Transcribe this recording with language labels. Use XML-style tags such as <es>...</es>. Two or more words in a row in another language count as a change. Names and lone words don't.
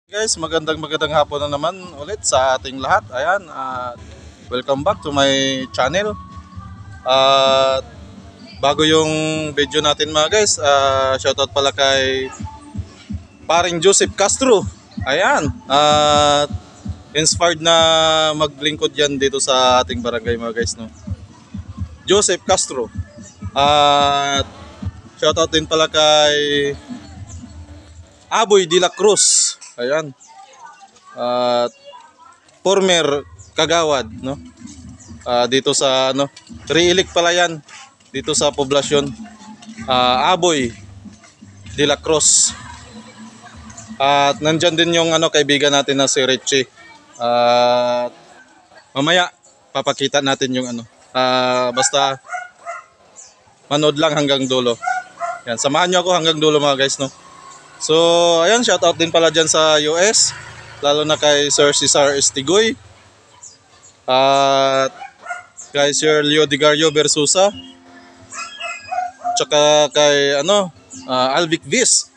<tl>Guys, magandang hapon na naman ulit sa ating lahat. Ayan,</tl> <en>welcome back to my channel.</en> <tl>At bago yung video natin mga guys, shoutout pala kay paring Joseph Castro. Ayan, inspired na maglingkod yan dito sa ating barangay mga guys, no? Joseph Castro. At shoutout din pala kay Aboy de la Cruz. Ayan. At former kagawad, no? Dito sa re-elect pala yan dito sa poblasyon. Aboy de la Cruz. At nandyan din yung kaibigan natin na si Richie. At mamaya papakita natin yung basta manood lang hanggang dulo. Yan, samahan niyo ako hanggang dulo mga guys, no? So, ayan, shoutout din pala dyan sa US, lalo na kay Sir Cesar Estigoy, at kay Sir Leo Digario Versusa, tsaka kay Alvic Viz.</tl>